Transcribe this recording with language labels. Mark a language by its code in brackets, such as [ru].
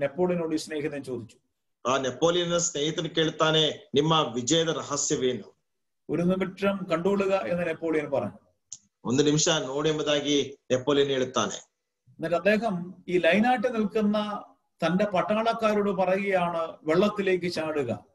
[ml] നെപ്പോളിയനോട് ഈ സ്നേഹിതൻ ചോദിച്ചു. [kn] ಆ ನೆಪೋಲಿಯನ್ನ ಸ್ನೇಹಿತನು ಕೇಳ್ತಾನೆ, ನಿಮ್ಮ ವಿಜಯದ ರಹಸ್ಯವೇನು? [ml] ഒരു നിമിഷം കണ്ടുകൊള്ളുക എന്ന് നെപ്പോളിയൻ പറഞ്ഞു. [kn] 1 ನಿಮಿಷ ನೋಡಿ ಎಂಬುದಾಗಿ ನೆಪೋಲಿಯನ್ ಹೇಳುತ್ತಾನೆ. [ml] എന്നിട്ട് അദ്ദേഹം ഈ ലൈനായിട്ട് നിൽക്കുന്ന തന്റെ പട്ടാളക്കാരോട് പറയുകയാണ്, വെള്ളത്തിലേക്ക് ചാടുക.